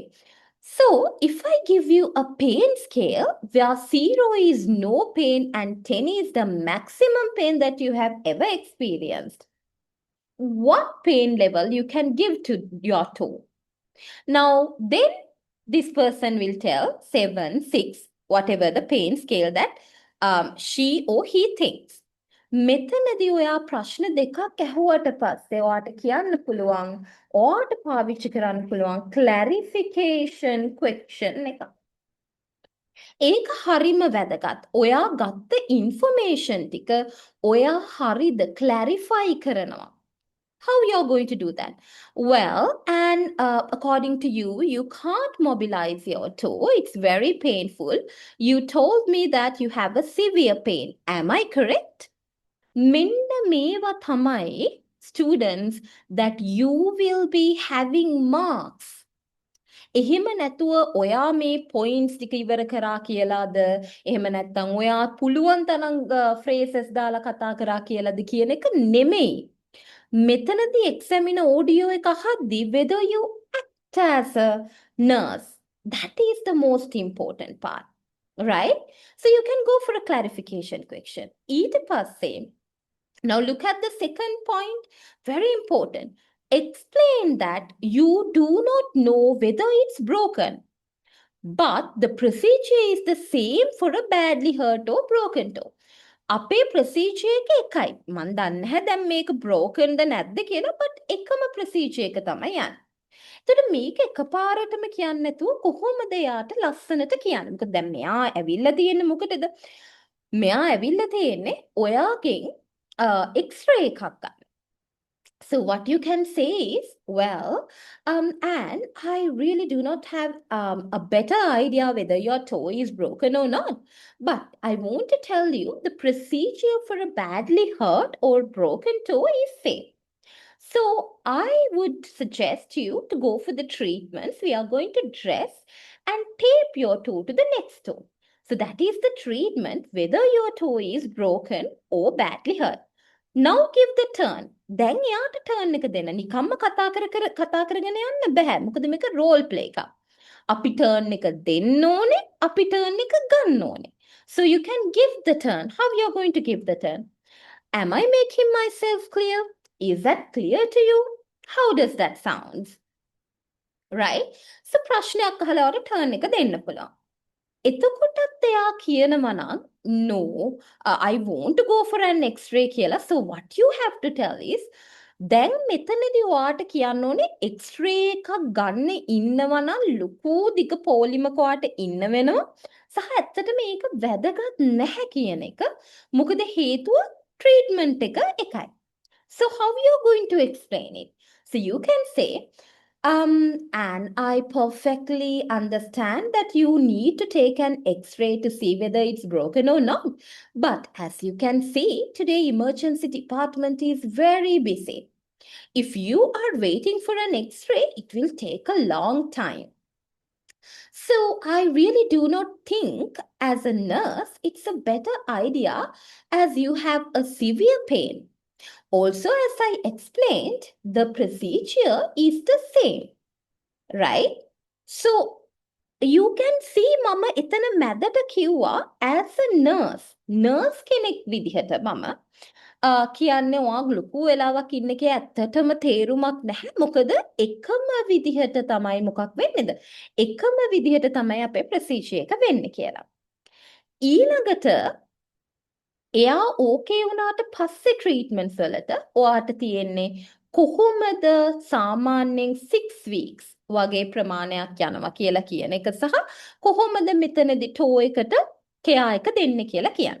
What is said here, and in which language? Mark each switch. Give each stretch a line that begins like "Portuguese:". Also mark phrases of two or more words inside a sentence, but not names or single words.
English: So if I give you a pain scale where 0 is no pain and 10 is the maximum pain that you have ever experienced, what pain level you can give to your toe? Now, then this person will tell 7, 6, whatever the pain scale that she or he thinks.
Sinhala: මෙතනදී ඔයා ප්‍රශ්න දෙකක් ඇහුවට පස්සේ ඔයාට කියන්න පුළුවන් ඔයාට පාවිච්චි කරන්න පුළුවන්
English: clarification question
Sinhala: එක. ඒක හරිම වැදගත්. ඔයා ගත්ත information ටික ඔයා හරිද clarify කරනවා.
English: How you're going to do that? Well, and according to you, you can't mobilize your toe. It's very painful. You told me that you have a severe pain. Am I correct?
Sinhala: මෙන්න මේවා තමයි
English: students that you will be having marks.
Sinhala: එහෙම නැතුව ඔයා මේ පොයින්ට්ස් ටික ඉවර කරා කියලාද එහෙම නැත්නම් ඔයා පුළුවන් තරම් ෆ්‍රේසස් දාලා කතා කරා කියලාද කියන එක නෙමෙයි. මෙතනදී examiner audio එක අහද්දී
English: whether you act as a nurse, that is the most important part, right? So you can go for a clarification question.
Sinhala: ඊට පස්සේ,
English: now look at the second point, very important. Explain that you do not know whether it's broken, but the procedure is the same for a badly hurt or broken toe.
Sinhala: අපේ ප්‍රොසීජර් එක එකයි. මම දන්නේ නැහැ දැන් මේක brokenද නැද්ද කියලා, but එකම ප්‍රොසීජර් එක තමයි යන්නේ. එතකොට මේක එකපාරටම කියන්නේ නැතුව කොහොමද යාට ලස්සනට කියන්නේ? මොකද දැන් මෙයා ඇවිල්ලා තියෙන්නේ මොකටද? මෙයා ඇවිල්ලා තියෙන්නේ ඔයාගෙන් X-ray එකක් ගන්න.
English: So what you can say is, well, Anne, I really do not have a better idea whether your toe is broken or not. But I want to tell you the procedure for a badly hurt or broken toe is same. So I would suggest you to go for the treatments. We are going to dress and tape your toe to the next toe. So that is the treatment whether your toe is broken or badly hurt. Now give the turn.
Sinhala: දැන් යාට
English: turn එක
Sinhala: දෙන්න. නිකම්ම කතා කරගෙන යන්න බෑ. මොකද මේක
English: role play
Sinhala: එකක්. අපි turn එක දෙන්න ඕනේ, අපි turn එක ගන්න ඕනේ.
English: So you can give the turn. How you're going to give the turn? Am I making myself clear? Is that clear to you? How does that sound?
Sinhala: Right? So ප්‍රශ්නයක් අහලා ඔයාලට turn එක දෙන්න පුළුවන්. එතකොටත් එයා කියනවා නම්
English: no, I want to go for an X-ray
Sinhala: කියලා.
English: So what you have to tell is,
Sinhala: දැන් මෙතනදී ඔයාට කියන්න ඕනේ X-ray එකක් ගන්න ඉන්නවා නම් ලොකු දිග පොලිමක ඔයාට ඉන්න වෙනවා. සහ ඇත්තට මේක වැදගත් නැහැ කියන එක. මොකද හේතුව treatment එක එකයි.
English: So how you are going to explain it? So you can say, And I perfectly understand that you need to take an X-ray to see whether it's broken or not. But as you can see, today emergency department is very busy. If you are waiting for an X-ray, it will take a long time. So I really do not think as a nurse, it's a better idea as you have a severe pain. Also, as I explained, the procedure is the same, right? So you can see
Sinhala: මම එතන මැදට කිව්වා
English: as a nurse
Sinhala: කෙනෙක් විදිහට මම කියන්නේ ඔයා ලොකු වෙලාවක් ඉන්න එකේ ඇත්තටම තේරුමක් නැහැ. මොකද එකම විදිහට තමයි මොකක් වෙන්නේද? එකම විදිහට තමයි අපේ ප්‍රොසීජර් එක වෙන්නේ කියලා. ඊළඟට එයා ඕකේ වුණාට පස්සේ ට්‍රීට්මන්ට්ස් වලට ඔයාට තියෙන්නේ කොහොමද සාමාන්‍යයෙන් 6 weeks වගේ ප්‍රමාණයක් යනවා කියලා කියන එක සහ කොහොමද මෙතනදී ටෝ එකට කෙයා එක දෙන්නේ කියලා කියන්නේ.